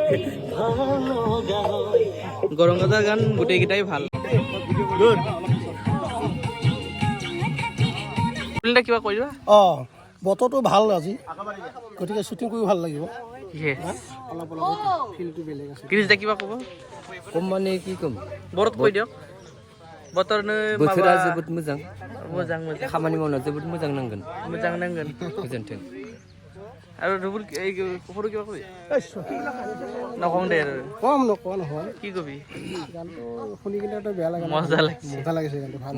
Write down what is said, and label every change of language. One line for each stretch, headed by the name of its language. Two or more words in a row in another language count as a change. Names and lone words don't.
Assamese: গৌৰংগদাৰ গান গোটেইকেইটাই ভাল। কিবা কৈ দিবা? বতৰটো ভাল আজি, গতিকে শ্বুটিং কৰি ভাল লাগিব। অলপ ফিলটো বেলেগ আছে। ক্ৰিছ কিবা ক'ব? কম মানে কি ক'ম, বৰত কৈ দিয়ক। बोथोरा
Bodo: जोबोद मोजां खामानि मावनो जोबोद मोजां नांगोन गोजोन्थों।
Assamese: আৰু ৰবুল এই সৰু কিবা কবি? নকওঁ দে আৰু। কম নকওঁ নহয়। কি কবি? গানটো শুনি কিনে তো বেয়া লাগে। মজা লাগিছে গানটো ভাল।